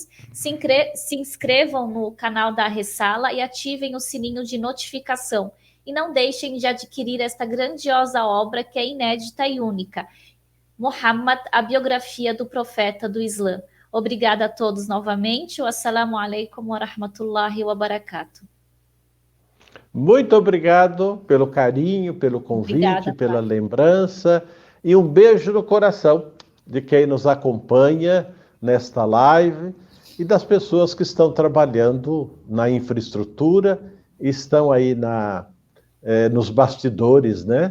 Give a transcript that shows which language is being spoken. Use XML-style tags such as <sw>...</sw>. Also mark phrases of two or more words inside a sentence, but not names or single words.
<pt>Se inscrevam no canal da Ressala e ativem o sininho de notificação. E não deixem de adquirir esta grandiosa obra que é inédita e única. Muhammad, a biografia do profeta do Islã. Obrigada a todos novamente.</pt> <ar>والسلام عليكم ورحمة الله وبركاته.</ar> <pt>Muito obrigado pelo carinho, pelo convite, Obrigada, pela padre. lembrança e um beijo no coração de quem nos acompanha nesta live e das pessoas que estão trabalhando na infraestrutura, estão aí nos bastidores, né?</pt>